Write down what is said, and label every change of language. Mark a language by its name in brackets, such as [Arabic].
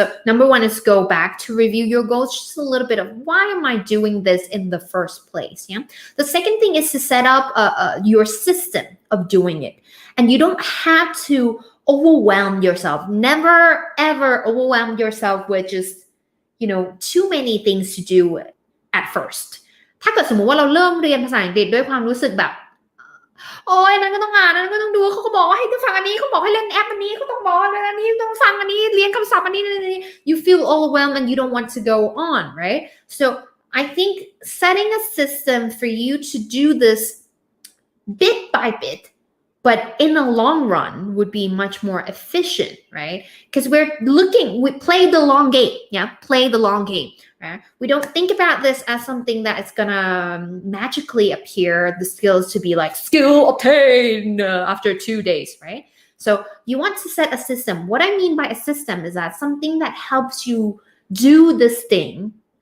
[English] So number one is go back to review your goals, just a little bit of why am I doing this in the first place? The second thing is to set up your system of doing it. And you don't have to overwhelm yourself. Never, ever overwhelm yourself with just, too many things to do at first. [Thai] ถ้าเกิดสมมุติว่าเราเริ่มเรียนภาษาอังกฤษด้วยความรู้สึกแบบโอ้ยนั่นก็ต้องอ่านนั่นก็ต้องดูเขาก็บอกว่าให้ฟังอันนี้เขาบอกให้เล่นแอปอันนี้เขาต้องบอกอันนี้ต้องฟังอันนี้เรียนคำศัพท์อันนี้ [English] you feel overwhelmed and you don't want to go on right so I think setting a system for you to do this bit by bit but in the long run would be much more efficient right because we play the long game play the long game right? We don't think about this as something that is gonna magically appear the skills to be like skill obtained after 2 days right so you want to set a system what I mean by a system is that something that helps you do this thing